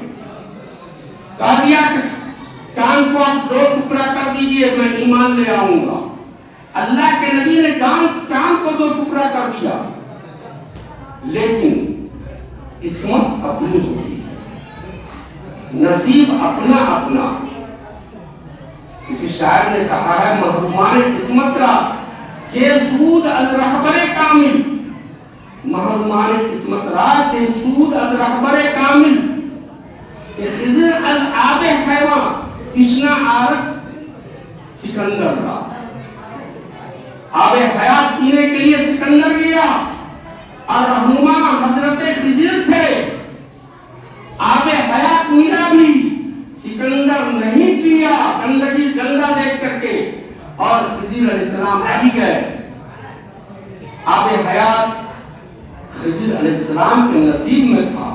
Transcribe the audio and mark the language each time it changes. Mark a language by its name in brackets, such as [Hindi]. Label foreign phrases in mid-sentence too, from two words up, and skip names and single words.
[Urdu] کہا دیا کہ چاند کو آپ 2 ٹکڑا کر دیجئے، میں ایمان لے آؤں گا۔ اللہ کے نبی نے چاند کو 2 ٹکڑا کر دیا، لیکن قسمت اپنی ہوتی ہے، نصیب اپنا اپنا۔ کسی شاعر نے کہا ہے [Persian] محرومان قسمت را چه سود از رهبر کامل، محرومان قسمت را چه سود از رهبر کامل، خضر از آب حیوان تشنه آرد سکندر را۔ [Urdu] آب حیات پینے کے لیے سکندر گیا اور رہنما حضرت خضر تھے. آب حیات میرا بھی سکندر نہیں پیا گندگی گندا دیکھ کر کے, اور خضر علیہ السلام پی گئے. آب حیات خضر علیہ السلام کے نصیب میں تھا.